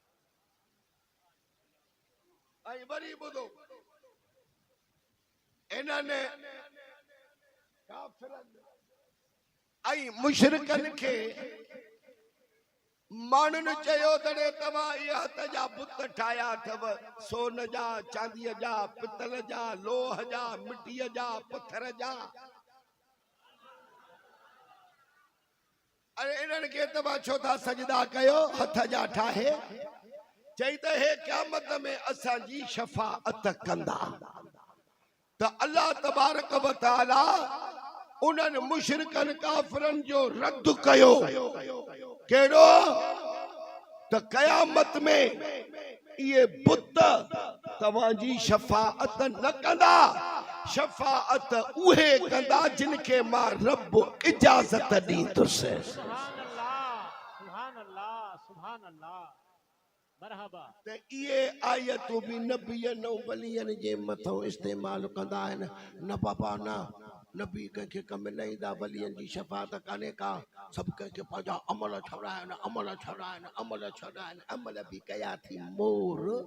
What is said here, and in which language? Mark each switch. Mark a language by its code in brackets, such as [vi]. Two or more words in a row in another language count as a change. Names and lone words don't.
[sd] ऐं वरी ॿुधो, इन्हनि काफ़िरन ऐं मुशरिकन खे माण्हुनि चयो तॾहिं तव्हां इहे हथ जा बुत ठाहिया अथव, सोन जा, चांदीअ जा, पितल जा, लोह जा, मिटीअ जा, पथर जा। अरे इन्हनि खे तव्हां छो था सजदा कयो हथ जा ठाहे? चई त हे क़यामत में असांजी शफ़ाअत कंदा। त [ar] الله تبارك وتعالى [sd] उन्हनि मुशरिकन काफ़िरन जो रद्द कयो। कहिड़ो? त क़यामत में इहे बुत तवाजी शफाअत न कंदा शफाअत उहे कंदा जिनके मां रब इजाजत दींदुसि [ar] سبحان الله سبحان الله سبحان الله مرحبا [sd] ते ये आयतूं भी नबियन ऐं वलियन जे मथों इस्तेमाल कंदा आहिनि न बाबा न नबी कंहिंखे कम न ईंदा वलियन जी शफाअत कान्हे का सभु कंहिंखे पंहिंजा अमल छड़ा आहिनि अमल छड़ा आहिनि अमल छड़ा आहिनि अमल बि कया थी मोर